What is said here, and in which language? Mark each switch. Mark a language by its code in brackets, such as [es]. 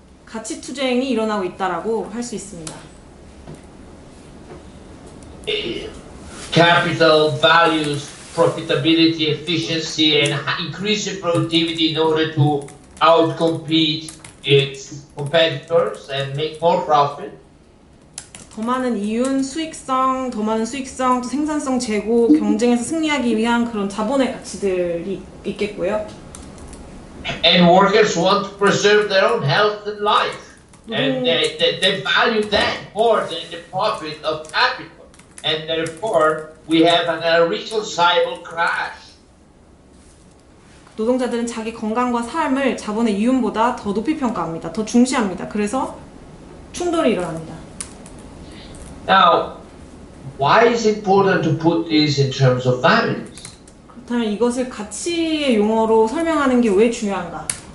[ko] 가치 투쟁이 일어나고 있다라고 할 수 있습니다. [en] Capital values profitability, efficiency, and increasing productivity in order to outcompete its competitors and make more profit. [ko] 더 많은 이윤, 수익성, 더 많은 수익성, 또 생산성 제고, 경쟁에서 승리하기 위한 그런 자본의 가치들이 있겠고요. [en] And workers want to preserve their own health and life. And they value that more than the profit of capital. And therefore, we have an irreconcilable crash. [ko] 노동자들은 자기 건강과 삶을 자본의 이윤보다 더 높이 평가합니다. 더 중시합니다. 그래서 충돌이 일어납니다. [en] Now, why is it important to put this in terms of values? [ko] 그렇다면 이것을 가치의 용어로 설명하는 게 왜 중요한가?